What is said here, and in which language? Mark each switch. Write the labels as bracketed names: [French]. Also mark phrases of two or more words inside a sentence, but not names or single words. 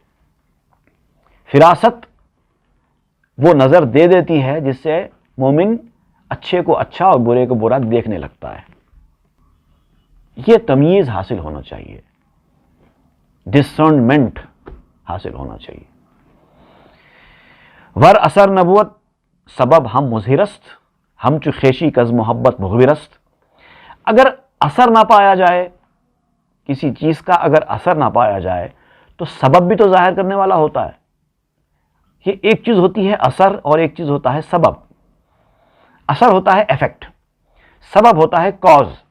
[Urdu] فراست وہ نظر دے دیتی ہے جس سے مومن اچھے کو اچھا اور برے کو برا دیکھنے لگتا ہے۔ یہ تمیز حاصل ہونا چاہیے، ڈسرنمنٹ حاصل ہونا چاہیے۔ [Persian] ور اثر نبوت سبب ہم مظہرست، ہم چو خیشی کز محبت مخبرست۔ [Urdu] اگر اثر نہ پایا جائے، کسی چیز کا اگر اثر نہ پایا جائے تو سبب بھی تو ظاہر کرنے والا ہوتا ہے۔ یہ ایک چیز ہوتی ہے اثر اور ایک چیز ہوتا ہے سبب۔ اثر ہوتا ہے ایفیکٹ، سبب ہوتا ہے کاز۔